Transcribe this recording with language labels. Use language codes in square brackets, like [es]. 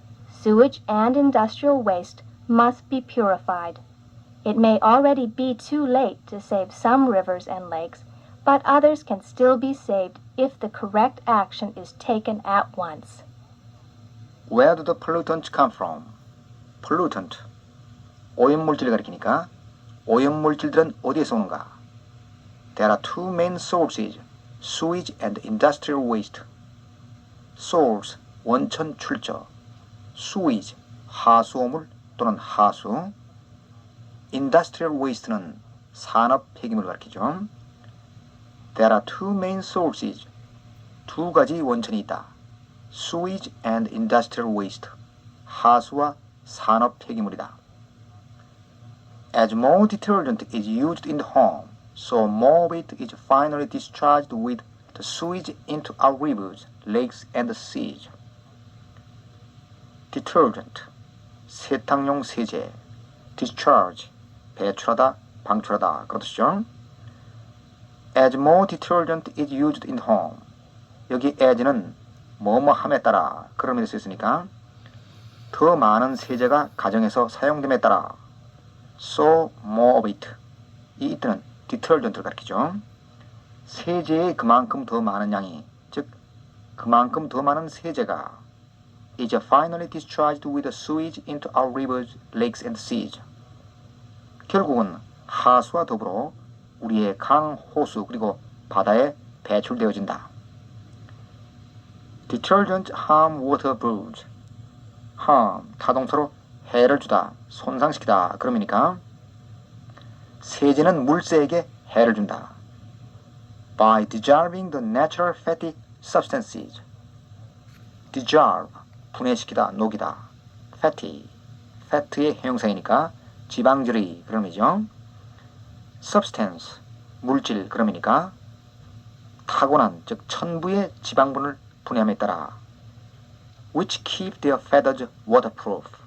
[en] Sewage and industrial waste must be purified. It may already be too late to save some rivers and lakes, but others can still be saved if the correct action is taken at once. Where do the pollutants come from? [ko] pollutant, 오염물질을 가리키니까 오염물질들은 어디에서 오는가? [en] There are two main sources, sewage and industrial waste. [ko] source, 원천 출처, sewage, 하수오물 또는 하수, industrial waste는 산업 폐기물을 가리키죠. [en] There are two main sources, [ko] 두 가지 원천이 있다. [en] sewage and industrial waste, [ko] 하수와 산업 폐기물이다. [en] As more detergent is used in the home, so more of it is finally discharged with the sewage into our rivers, lakes, and the seas. [ko] Detergent, 세탁용 세제, discharge, 배출하다, 방출하다 그런 뜻이죠. [en] As more detergent is used in the home, [ko] 여기 as는 뭐뭐함에 따라 그런 의미로 쓰였으니까 더 많은 세제가 가정에서 사용됨에 따라 [en] so more of it, [ko] 이 it는 detergent를 가리키죠. 세제의 그만큼 더 많은 양이, 즉 그만큼 더 많은 세제가 [en] is finally discharged with the sewage into our rivers, lakes and seas. [ko] 결국은 하수와 더불어 우리의 강, 호수 그리고 바다에 배출되어진다. [en] Detergent harm water birds. [ko] harm, 타동사로 해를 주다, 손상시키다 그런 의미니까 세제는 물새에게 해를 준다. [en] By dissolving the natural fatty substances. [ko] dissolve, 분해시키다, 녹이다. fatty, fat의 형용사이니까 지방질의 그런 의미죠. substance, 물질 그런 의미니까 타고난, 즉 천부의 지방분을 분해함에 따라 [en] which keep their feathers waterproof.